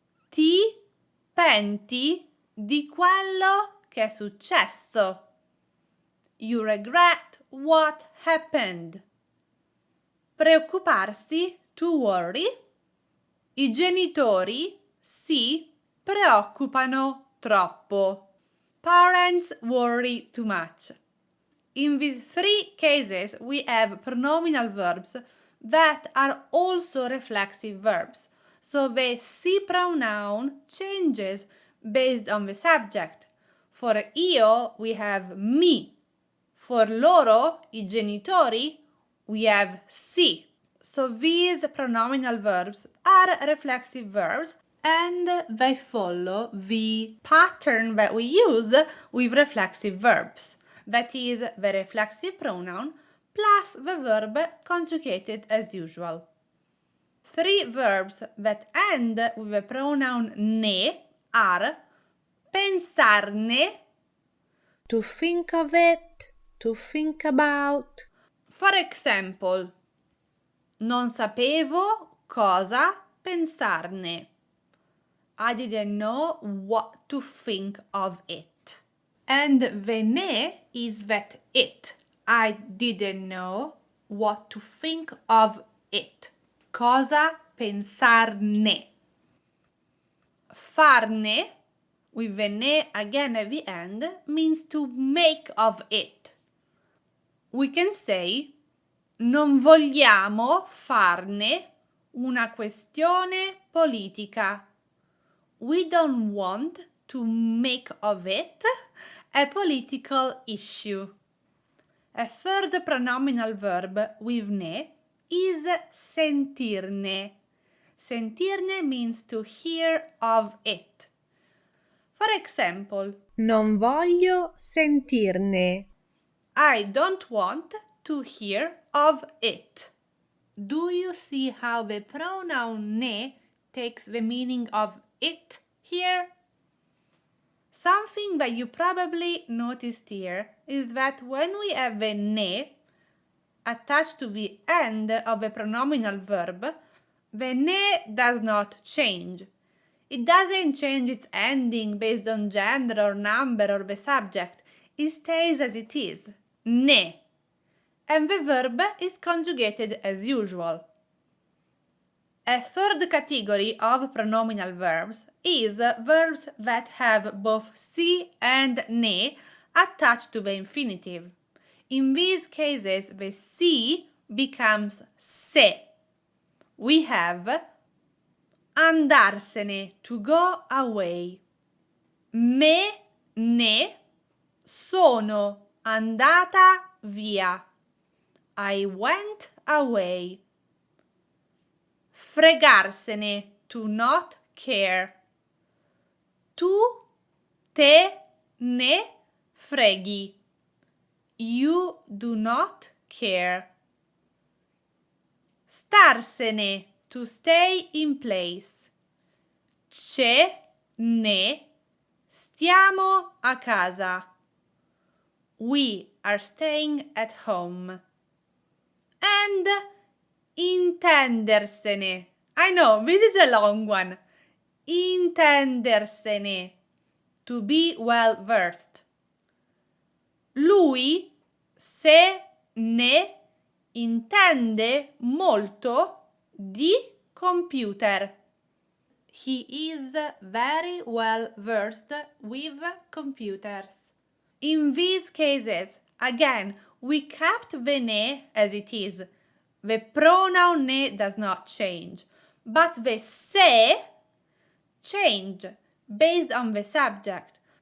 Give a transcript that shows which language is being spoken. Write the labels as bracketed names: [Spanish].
[Italian] Ti penti di quello che è successo. [English] You regret what happened. Preoccuparsi, to worry. [Italian] I genitori si preoccupano troppo. [English] Parents worry too much. In these three cases, we have pronominal verbs that are also reflexive verbs. So the si pronoun changes based on the subject. For io, we have mi. For loro, I genitori, we have si. So these pronominal verbs are reflexive verbs and they follow the pattern that we use with reflexive verbs. That is the reflexive pronoun plus the verb conjugated as usual. Three verbs that end with the pronoun ne are pensarne, to think of it, to think about. For example, [Italian] non sapevo cosa pensarne. [English] I didn't know what to think of it. And the ne is that it. I didn't know what to think of it. [Italian] Cosa pensarne. [English] Farne, with the ne again at the end, means to make of it. We can say [Italian] non vogliamo farne una questione politica. [English] We don't want to make of it a political issue. A third pronominal verb with ne is sentirne. Sentirne means to hear of it. For example, [Italian] non voglio sentirne. [English] I don't want to hear of it. Do you see how the pronoun ne takes the meaning of it here? Something that you probably noticed here is that when we have the ne attached to the end of a pronominal verb, the ne does not change. It doesn't change its ending based on gender or number or the subject. It stays as it is, ne. And the verb is conjugated as usual. A third category of pronominal verbs is verbs that have both si and ne attached to the infinitive. In these cases, the si becomes se. We have andarsene, to go away. [Italian] Me, ne, sono andata via. [English] I went away. Fregarsene, to not care. [Italian] Tu te ne freghi. [English] You do not care. Starsene, to stay in place. [Italian] Ce ne stiamo a casa. [English] We are staying at home. And intendersene. I know, this is a long one. Intendersene. To be well versed. [Italian] Lui se ne intende molto di computer. [English] He is very well versed with computers. In these cases, again, we kept the ne as it is. The pronoun ne does not change, but the se changed based on the subject.